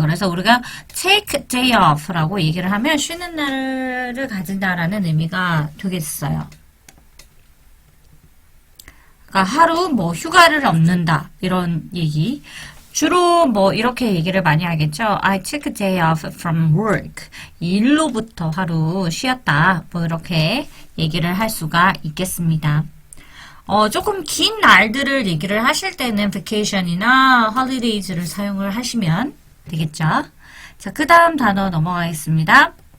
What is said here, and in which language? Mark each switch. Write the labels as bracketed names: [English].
[Korean] 그래서 우리가 [English] take day off [Korean] 라고 얘기를 하면 쉬는 날을 가진다라는 의미가 되겠어요. 그러니까 하루 휴가를 얻는다 이런 얘기. 주로 이렇게 얘기를 많이 하겠죠. [English] I took a day off from work. [Korean] 일로부터 하루 쉬었다. 이렇게 얘기를 할 수가 있겠습니다. 조금 긴 날들을 얘기를 하실 때는 vacation이나 holidays를 사용을 하시면 되겠죠. 자, 그 다음 단어 넘어가겠습니다.